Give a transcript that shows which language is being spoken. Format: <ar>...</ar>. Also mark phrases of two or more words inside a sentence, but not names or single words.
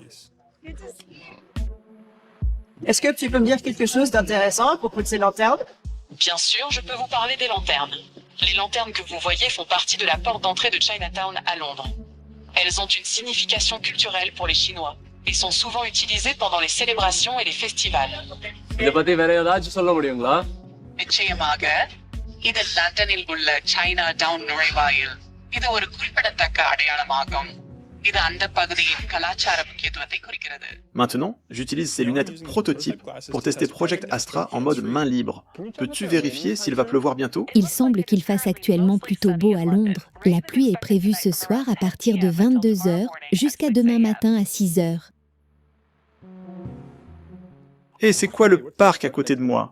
<fr>Est-ce que tu peux me dire quelque chose d'intéressant à propos de ces lanternes? Bien sûr, je peux vous parler des lanternes. Les lanternes que vous voyez font partie de la porte d'entrée de Chinatown à Londres. Elles ont une signification culturelle pour les Chinois et sont souvent utilisées pendant les célébrations et les festivals.</fr> <ta>நிச்சயமாக இது லண்டனில் உள்ள சைனாடவுன் நுழைவாயில். இது ஒரு குறிப்பிடத்தக்க அடையாளமாகும். இது அந்த பகுதியின் கலாச்சார முக்கியத்துவத்தை குறிக்கிறது.</ta> <fr>Maintenant, j'utilise ces lunettes prototypes pour tester Project Astra en mode main libre. Peux-tu vérifier s'il va pleuvoir bientôt? Il semble qu'il fasse actuellement plutôt beau à Londres. La pluie est prévue ce soir à partir de 22h jusqu'à demain matin à 6h. Et c'est quoi le parc à côté de moi?</fr>